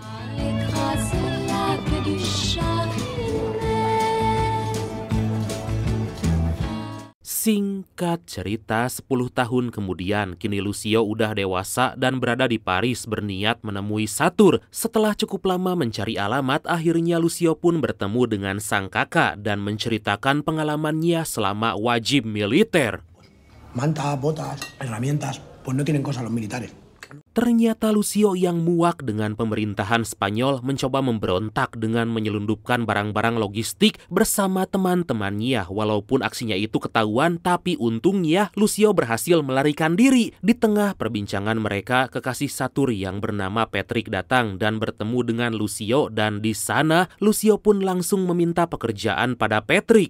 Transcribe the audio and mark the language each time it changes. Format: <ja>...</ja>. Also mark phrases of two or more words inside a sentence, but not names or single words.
<id>Singkat cerita, 10 tahun kemudian, kini Lucio udah dewasa dan berada di Paris berniat menemui Satur. Setelah cukup lama mencari alamat, akhirnya Lucio pun bertemu dengan sang kakak dan menceritakan pengalamannya selama wajib militer.</id> <es>Manta, botas, herramientas, pues no tienen cosa los militares.</es> <id>Ternyata Lucio yang muak dengan pemerintahan Spanyol mencoba memberontak dengan menyelundupkan barang-barang logistik bersama teman-temannya. Walaupun aksinya itu ketahuan, tapi untungnya Lucio berhasil melarikan diri. Di tengah perbincangan mereka, kekasih Satur yang bernama Patrick datang dan bertemu dengan Lucio, dan di sana Lucio pun langsung meminta pekerjaan pada Patrick.</id>